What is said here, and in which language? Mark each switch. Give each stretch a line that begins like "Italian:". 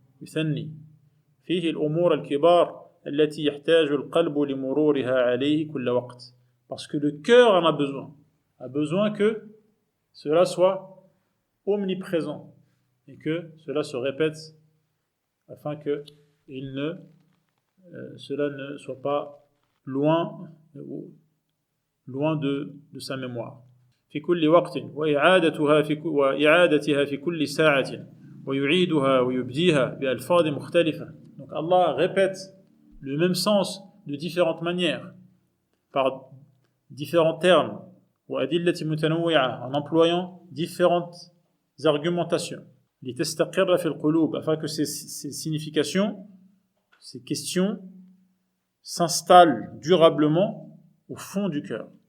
Arabic: يثني فيه الأمور الكبار التي يحتاج القلب لمرورها عليه كل وقت,
French: parce que le cœur en a besoin que cela soit omniprésent et que cela se répète afin que cela ne soit pas loin de sa mémoire.
Arabic: في كل وقت وإعادتها في كل ساعة ويعيدها ويبديها بألفاظ مختلفة.
French: Donc Allah répète le même sens de différentes manières, par différents termes,
Arabic: وأدلة متنوعة,
French: en employant différentes argumentations.
Arabic: لتستقر في القلوب,
French: afin que ces significations, ces questions s'installent durablement au fond du cœur.